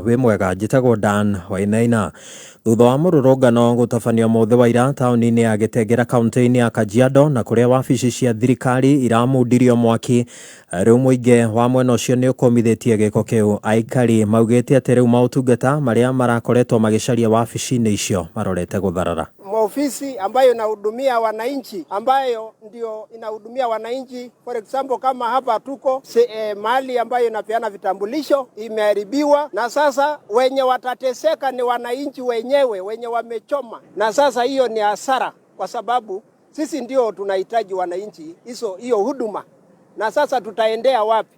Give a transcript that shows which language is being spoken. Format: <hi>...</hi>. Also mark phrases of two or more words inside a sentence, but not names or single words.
<ki>Wi mwega, njitagwo Dan Wainaina. Thutha wa mururungano gutabania mothe waira tauni-ini ya Gitengera kaunti-ini ya Kajiado na kuria wabici cia thirikari iramundirio mwaki, riu muingi wa mwena ucio ni ukomithitie giko kiu. Aikari maugite ati riu mautungata maria marakoretwo magicaria wabici-ini icio marorete gutharara.</ki> <sw>Ofisi ambayo inahudumia wananchi, ambayo ndio inahudumia wananchi,</sw> <en>for example</en> <sw>kama hapa tuko mahali ambayo inapeana vitambulisho imeharibiwa, na sasa wenye watateseka ni wananchi wenye wamechoma, na sasa hiyo ni hasara, kwa sababu sisi ndio tunahitaji wananchi hiyo huduma. Na sasa tutaendea wapi?</sw>